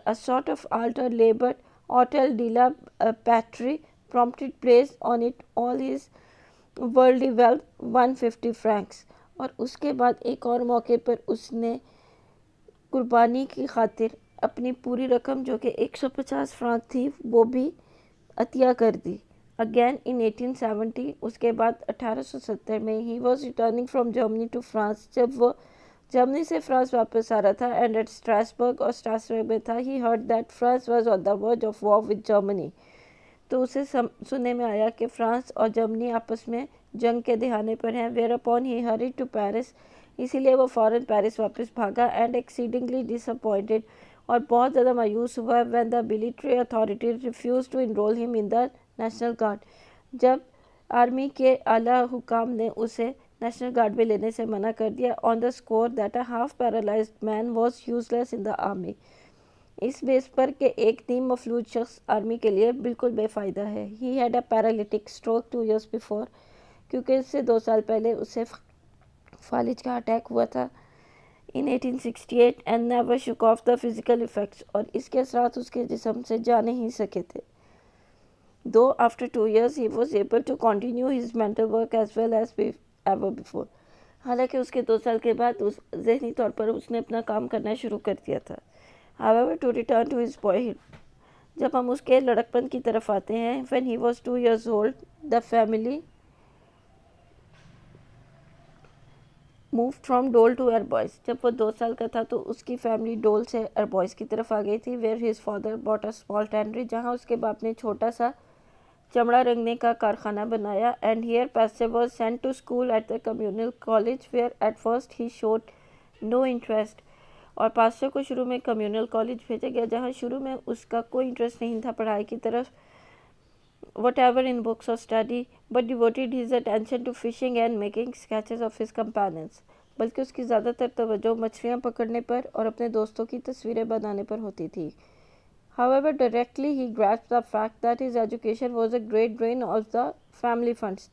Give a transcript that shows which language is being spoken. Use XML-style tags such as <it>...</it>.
<en>A sort of altar labor hotel de la patrie prompted place on it all his worldly wealth 150 francs.</en> <ur>اور اس کے بعد ایک اور موقع پر اس نے قربانی کی خاطر اپنی پوری رقم جو کہ 150 فرانک تھی وہ بھی عطیہ کر دی.</ur> <en>Again in 1870,</en> <ur>اس کے بعد 1870 میں</ur> <en>he was returning from Germany to France.</en> <ur>جب وہ جرمنی سے فرانس واپس آ رہا تھا</ur> <en>and at Strasbourg</en> <ur>اور اسٹراسبرگ میں تھا,</ur> <en>he heard that France was on the verge of war with Germany.</en> <ur>تو اسے سننے میں آیا کہ فرانس اور جرمنی آپس میں جنگ کے دہانے پر ہیں.</ur> <en>Whereupon he hurried to Paris.</en> <ur>اسی لیے وہ فوراً پیرس واپس بھاگا.</ur> <en>And exceedingly disappointed,</en> <ur>اور بہت زیادہ مایوس ہوا</ur> <en>when the military authorities refused to enroll him in the national guard.</en> <ur>جب آرمی کے اعلیٰ حکام نے اسے نیشنل گارڈ میں لینے سے منع کر دیا.</ur> <en>on the score that a half paralyzed man was useless in the army.</en> <ur>اس بیس پر کہ ایک نیم مفلوج شخص آرمی کے لیے بالکل بے فائدہ ہے.</ur> <en>he had a paralytic stroke 2 years before.</en> <ur>کیونکہ اس سے 2 سال پہلے اسے فالج کا اٹیک ہوا تھا</ur> <en>in 1868 and never shook off the physical effects.</en> <ur>اور اس کے اثرات اس کے جسم سے جا نہیں سکے تھے.</ur> <en>Though after 2 years he was able to continue his mental work as well as ever before.</en> <ur>حالانکہ اس کے 2 سال کے بعد ذہنی طور پر اس نے اپنا کام کرنا شروع کر دیا تھا.</ur> <en>However, to return to his boyhood,</en> <ur>جب ہم اس کے لڑکپن کی طرف آتے ہیں,</ur> <en>when he was 2 years old, the family moved from Dole to Arbois.</en> <ur>جب وہ 2 سال کا تھا تو اس کی فیملی ڈول سے اربوائس کی طرف آ گئی تھی.</ur> <en>where his father bought a small tannery,</en> <ur>جہاں اس کے باپ نے چھوٹا سا چمڑا رنگنے کا کارخانہ بنایا.</ur> <en>and here Pasteur was sent to school at the communal college where at first he showed no interest.</en> <ur>اور پاسٹر کو شروع میں کمیونل کالج بھیجا گیا جہاں شروع میں اس کا کوئی انٹرسٹ نہیں تھا پڑھائی کی طرف,</ur> <en>whatever in books or study, but devoted his attention to fishing and making sketches of his companions.</en> <ur>بلکہ اس کی زیادہ تر توجہ مچھلیاں پکڑنے پر اور اپنے دوستوں کی تصویریں بنانے پر ہوتی تھی.</ur> <en>However, directly he grasped the fact that his education was a great drain of the family funds.</en>